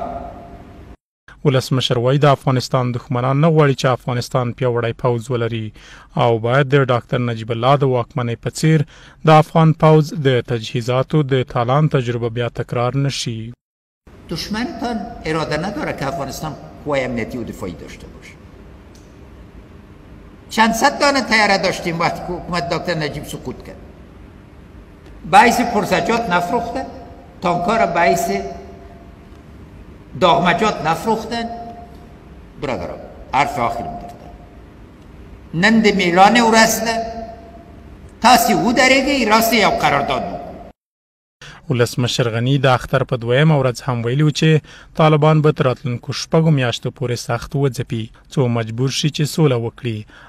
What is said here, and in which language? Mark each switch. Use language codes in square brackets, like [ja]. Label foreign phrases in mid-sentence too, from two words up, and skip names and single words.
[ps] ولسمشر وایي د افغانستان دښمنان نه غواړي چې افغانستان پیاوړی پوځ ولري او باید د ډاکټر نجیب الله د واکمنۍ په څیر د افغان پوځ د تجهیزاتو د تالان تجربه بیا تکرار نشي. [fa] دشمنتان اراده نداره که افغانستان قوای امنیتی و دفاعی داشته باشه. چند صد دانه طیاره داشتیم وقتی که حکومت دکتر نجیب سقوط کرد. باعث پرزجات نفروختن، تانک‌ها را باعث داغمجات نفروختن. برادران حرف آخرم دارم. [ps] نن د میلان ورځ ده تاسې ودرېږئ راسته یو قرارداد وکړو. ولسمشر غني د اختر په 2مه ورځ هم ویلي و چې طالبان به تر راتلونکو 6 میاشتو پورې سخت وځپي څو مجبور شي چې سوله وکړي.